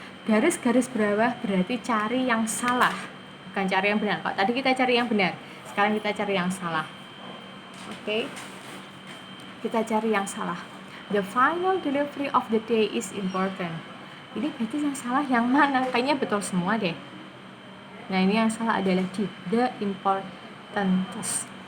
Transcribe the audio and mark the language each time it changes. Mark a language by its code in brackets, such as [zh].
[id] Garis-garis bawah berarti cari yang salah, bukan cari yang benar. Kalau tadi kita cari yang benar, sekarang kita cari yang salah. Oke. Kita cari yang salah. [en] The final delivery of the day is important. [id] Ini berarti yang salah yang mana? Kayaknya betul semua deh. Nah, ini yang salah adalah di the importance.